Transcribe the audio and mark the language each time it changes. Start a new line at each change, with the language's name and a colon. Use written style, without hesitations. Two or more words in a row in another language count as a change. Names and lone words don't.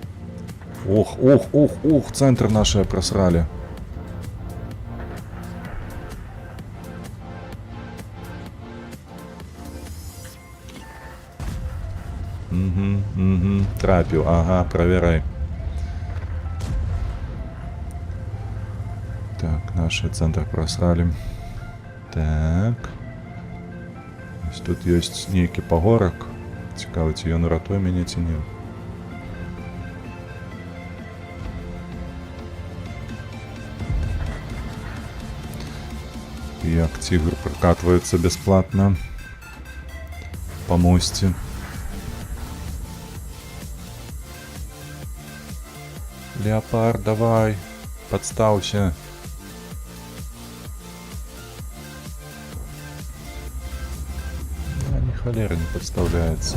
Belarusian: Ух, цэнтр нашыя прасралі. Трапіў, ага, правярай.
Russian: Так, наши центр просрали. Так. Тут есть некий пагорак.
Belarusian: Цікаво, ці ён ратуе мяне ці не.
Russian: Як тигр прокатывается бесплатно по мосте. Леопард, давай, подставься. Холера не подставляется.